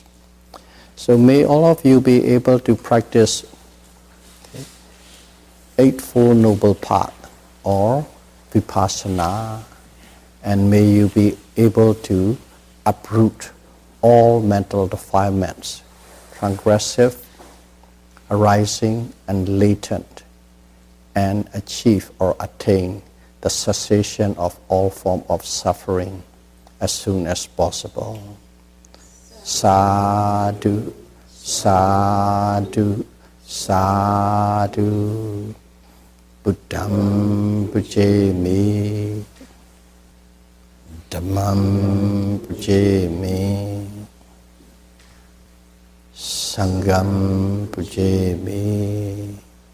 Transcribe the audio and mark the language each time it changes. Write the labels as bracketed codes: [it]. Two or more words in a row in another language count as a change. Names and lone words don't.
[en] So may all of you be able to practice Eightfold Noble Path or Vipassana, and may you be able to uproot all mental defilements, transgressive, arising and latent, and achieve or attain the cessation of all form of suffering as soon as possible. [pi] Sadhu, sadhu, sadhu. Buddham pujami, Dhammam pujami, Sangham pujami.